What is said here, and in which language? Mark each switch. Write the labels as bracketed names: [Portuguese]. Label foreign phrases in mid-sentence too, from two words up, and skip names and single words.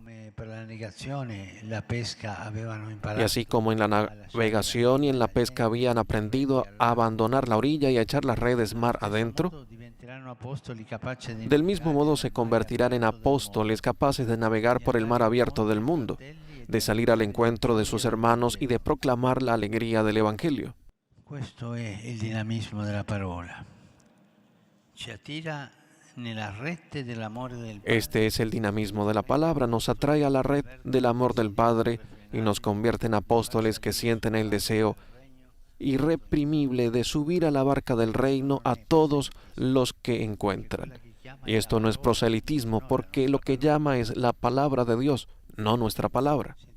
[Spanish] Y así como en la navegación y en la pesca habían aprendido a abandonar la orilla y a echar las redes mar adentro, del mismo modo se convertirán en apóstoles capaces de navegar por el mar abierto del mundo, de salir al encuentro de sus hermanos y de proclamar la alegría del Evangelio. [Italian] Questo è il dinamismo della parola. Ci attira nella rete dell'amore del Padre. [Spanish] Este es el dinamismo de la palabra, nos atrae a la red del amor del Padre y nos convierte en apóstoles que sienten el deseo irreprimible de subir a la barca del reino a todos los que encuentran. Y esto no es proselitismo, porque lo que llama es la palabra de Dios, no nuestra palabra.